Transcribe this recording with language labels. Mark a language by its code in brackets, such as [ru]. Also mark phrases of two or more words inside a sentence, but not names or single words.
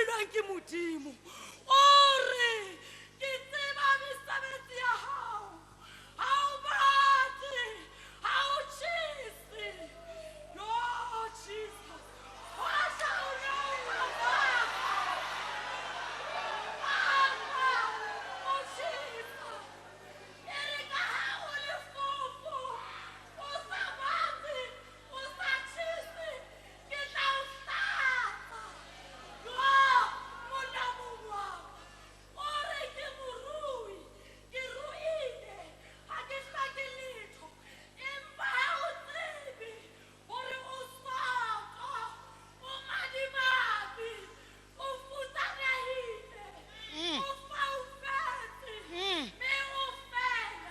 [st] ke Modimo. O re ke tseba mesebetsi ya hao. Ha o bate, ha o tjhese. [en] Yo, Jesus. What shall we Oh, Jesus. [st] Ere ka ha o le fofo, o sa bate, o sa tjhese, ke tla o hlatsa. Yo, monna mongwa, o re ke morui, ke ruile, ha ke hlake letho, empa ha o tsebe hore o soka, o madimabe, o futsanehile, o faufetse, mme o fela.